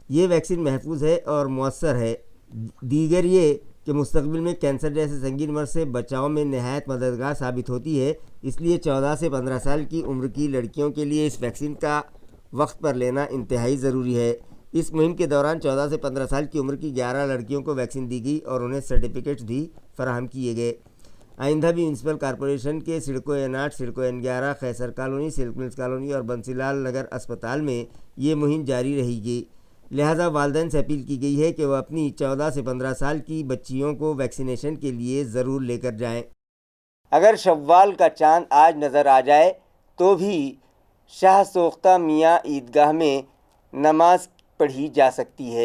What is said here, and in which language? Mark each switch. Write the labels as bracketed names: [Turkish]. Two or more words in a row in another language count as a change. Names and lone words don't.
[Urdu] یہ ویکسین محفوظ ہے اور مؤثر ہے۔ دیگر یہ کہ مستقبل میں کینسر جیسے سنگین مرض سے بچاؤ میں نہایت مددگار ثابت ہوتی ہے، اس لیے 14 سے 15 سال کی عمر کی لڑکیوں کے لیے اس ویکسین کا وقت پر لینا انتہائی ضروری ہے۔ اس مہم کے دوران 14 سے 15 سال کی عمر کی 11 لڑکیوں کو ویکسین دی گئی اور انہیں سرٹیفکیٹس بھی فراہم کیے گئے۔ آئندہ بھی میونسپل کارپوریشن کے سڑکو N8، سڑکو N11، خیسر کالونی، سلک ملز کالونی اور بنسی لال نگر اسپتال میں یہ مہم جاری رہے گی۔ لہذا والدین سے اپیل کی گئی ہے کہ وہ اپنی 14 سے 15 سال کی بچیوں کو ویکسینیشن کے لیے ضرور لے کر جائیں۔ اگر شوال کا چاند آج نظر آ جائے تو بھی شاہ سوختہ میاں عیدگاہ میں نماز پڑھی جا سکتی ہے۔